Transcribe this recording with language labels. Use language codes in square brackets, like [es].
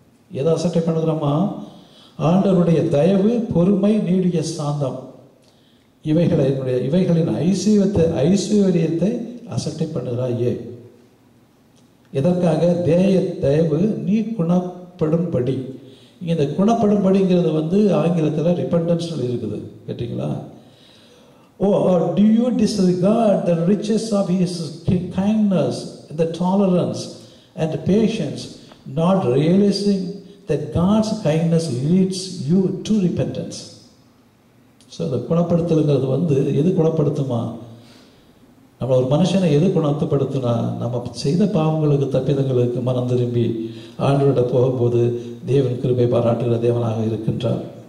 [ta] எதை அசட்டை பண்ணுகிறோமா? ஆண்டவருடைய தயவு, பொறுமை, நீடிய சாந்தம் இவைகளின் ஐஸ்வர்யத்தை அசட்டை பண்ணுகிறாயே. எதற்காக? தயவு நீ குணப்படும்படி. இந்த குணப்படும்படிங்கிறது ஆங்கிலத்தில் ரிப்பண்டன்ஸ் இருக்குது, கேட்டீங்களா? [en] or do you disregard the riches of his kindness, the tolerance and patience, not realizing that God's kindness leads you to repentance? [ta] So இந்த குணப்படுத்தலுங்கிறது எது குணப்படுத்துமா? நம்ம ஒரு மனுஷனை எது குணப்படுத்தினா, நம்ம செய்த பாவங்களுக்கு, தப்பிதங்களுக்கு மனம் திரும்பி ஆண்டவரிட போகும்போது தேவன் கிருபை பாராட்டுகிற தேவனாக இருக்கின்றார்.